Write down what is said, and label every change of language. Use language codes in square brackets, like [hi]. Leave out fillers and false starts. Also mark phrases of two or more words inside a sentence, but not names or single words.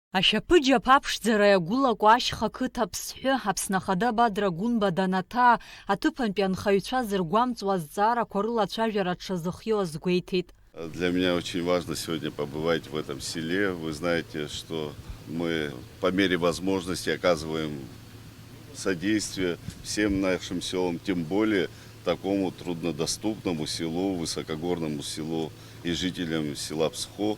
[ab] Ашьапыџьаԥ аԥшӡара иагәылаку ашьха қыҭа Аԥсҳәы Аԥсны Ахада Бадра Гәынба данаҭаа аҭыԥантәи анхаҩцәа зыргәамҵуа азҵаарақәа рыла ацәажәара дшазыхиоу азгәеиҭеит. [ru] Для меня очень важно сегодня побывать в этом селе. Вы знаете, что мы по мере возможности оказываем содействие всем нашим селам, тем более такому труднодоступному селу, высокогорному селу и жителям села Псхо.